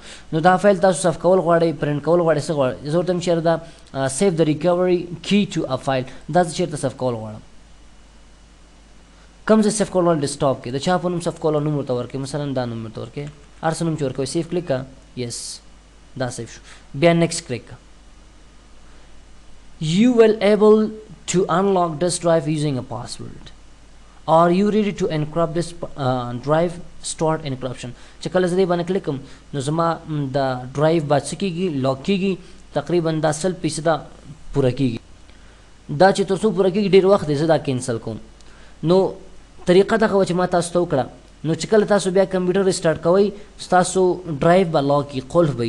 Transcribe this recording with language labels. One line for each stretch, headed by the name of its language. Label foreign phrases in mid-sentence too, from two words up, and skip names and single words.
Pashto: نو دا فایل تاسو صف کول غواړئ، پرنټ کول غواړئ، څه غواړئ؟ زه ورته یم چې دا سیف د
English: recovery key to a file,
Pashto: دا زه چېرته صف کول غواړم. کوم ځای سیف کول غواړم؟ ډیسکټاپ کې. د چا په نوم صف کول نوم ورته ورکړئ، مثلا دا نوم ورته ورکړئ، هر څه نوم چې ورکوئ.
English: save click
Pashto: کړه، یس دا سیف شو. بیا
English: next click
Pashto: کړه.
English: You will able to unlock this drive using a password. Are you ready to encrypt this drive? Start encryption.
Pashto: چې کله زه دې باندې کلیک کوم نو زما د ډرایو به څه کېږي؟ لاک کېږي. تقریبا دا 100% پوره کېږي. دا چې تر څو پوره کېږي ډېر وخت دی، زه دا کینسل کوم. نو طریقه دغه وه چې ما تاسو ته وکړه. نو چې کله تاسو بیا
English: computer restart
Pashto: کوئ ستاسو ډرایو به لاک وي، قلف به وي.